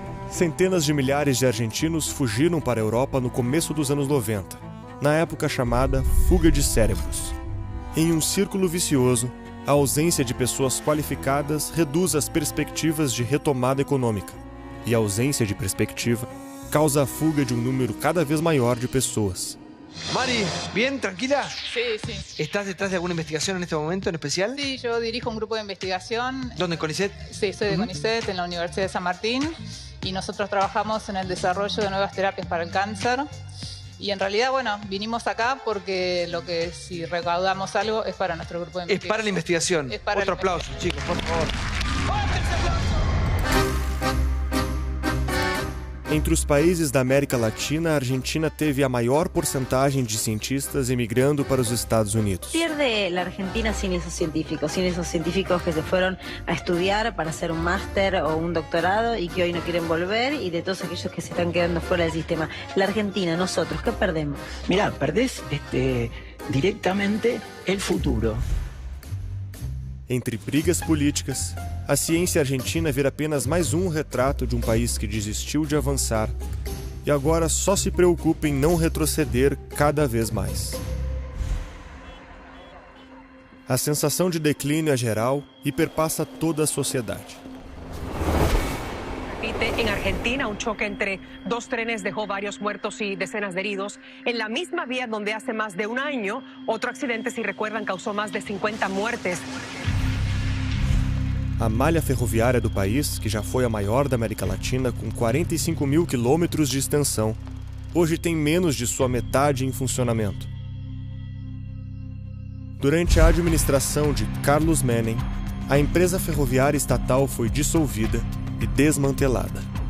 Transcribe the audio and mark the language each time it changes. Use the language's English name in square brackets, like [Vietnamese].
[Portuguese] Centenas de milhares de argentinos fugiram para a Europa no começo dos anos 90, na época chamada fuga de cérebros. Em um círculo vicioso, a ausência de pessoas qualificadas reduz as perspectivas de retomada econômica, e a ausência de perspectiva causa a fuga de um número cada vez maior de pessoas. [Spanish] Mari, ¿bien? ¿Tranquila? Sí, sí. ¿Estás detrás de alguna investigación en este momento en especial? Sí, yo dirijo un grupo de investigación. ¿Dónde, en CONICET? Sí, soy de CONICET, en la Universidad de San Martín, y nosotros trabajamos en el desarrollo de nuevas terapias para el cáncer. Y en realidad, bueno, vinimos acá porque lo que si recaudamos algo es para nuestro grupo de investigación. Es para la investigación. Es para Otro aplauso, chicos, por favor. [Portuguese] Entre os países da América Latina, a Argentina teve a maior porcentagem de cientistas emigrando para os Estados Unidos. [Spanish] Pierde la Argentina sin esos científicos que se fueron a estudiar para hacer un máster o un doctorado y que hoy no quieren volver, y de todos aquellos que se están quedando fuera del sistema. La Argentina, nosotros, ¿qué perdemos? Mirá, perdés directamente el futuro. [Portuguese] Entre brigas políticas, a ciência argentina vira apenas mais um retrato de um país que desistiu de avançar e agora só se preocupa em não retroceder cada vez mais. A sensação de declínio é geral e perpassa toda a sociedade. [Spanish] En Argentina, un choque entre 2 trenes dejó varios muertos y decenas de heridos. En la misma vía donde hace más de un año, otro accidente, si recuerdan, causó más de 50 muertes. [Portuguese] A malha ferroviária do país, que já foi a maior da América Latina, com 45 mil quilômetros de extensão, hoje tem menos de sua metade em funcionamento. Durante a administração de Carlos Menem, a empresa ferroviária estatal foi dissolvida e desmantelada.